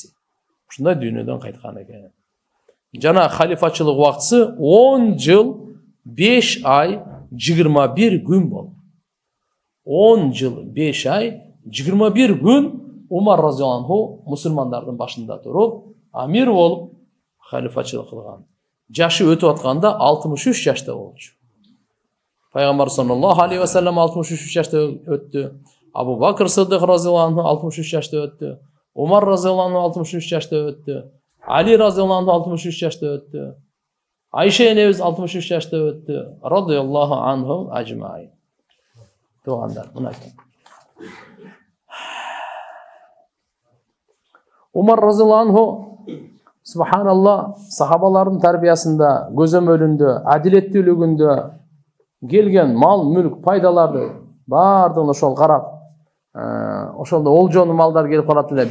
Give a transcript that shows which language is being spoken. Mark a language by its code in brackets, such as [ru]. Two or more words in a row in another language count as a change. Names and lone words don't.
[ky] Ушундай дүйнөдөн кайткан экен. жана халифачылык убактысы 10 жыл 5 ай 21 күн болду. 10 жыл 5 ай 21 күн Умар [ar] رضي الله عنه [ky] мусулмандардын башында туруп, амир болуп халифачылык кылган. Жашы өтүп атканда 63 жашта болчу. Пайгамбар [ar] صلى الله عليه وسلم [ky] 63 жашта өттү. Абу Бакр Сыддык [ar] رضي الله عنه [ky] 63 жашта өттү. Умар [ar] رضي الله عنه [ky] 63 жашта өттү. Али [ar] رضي الله عنه [ky] 63 жашта өттү. Айша энебиз 63 жашта өттү. [ar] رضي الله عنهم أجمعين. [ky] Тугандар, мынакей. Умар [ar] رضي الله عنه [ky] субханалла сахабалардын тарбиясында, көзөмөлүндө, адилеттүүлүгүндө келген мал, мүлк, пайдаларды бардығын ошол карап, ошолдо олжону малдар келип калат эле.